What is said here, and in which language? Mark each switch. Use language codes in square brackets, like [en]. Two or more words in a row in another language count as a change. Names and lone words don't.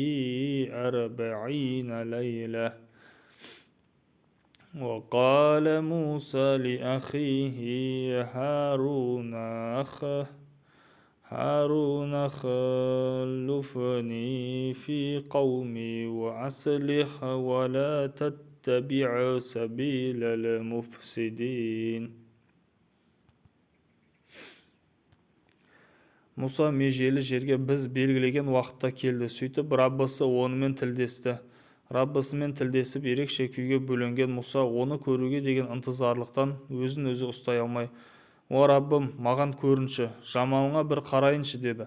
[ar] 40 لَيْلَةً وقال موسى لأخيه هارون خلفني في قومي وأصلح ولا تتبع سبيل المفسدين. [kk] Мұса межелі жерге біз белгілеген уақытта келді. Сөйтіп Раббысы онымен тілдесті. Раббысымен тілдесіп ерекше күйге бөленген Мұса оны көруге деген ынтызарлықтан өзін өзі ұстай алмай: о Раббым, маған көрінші, жамалыңа бір қарайыншы, деді.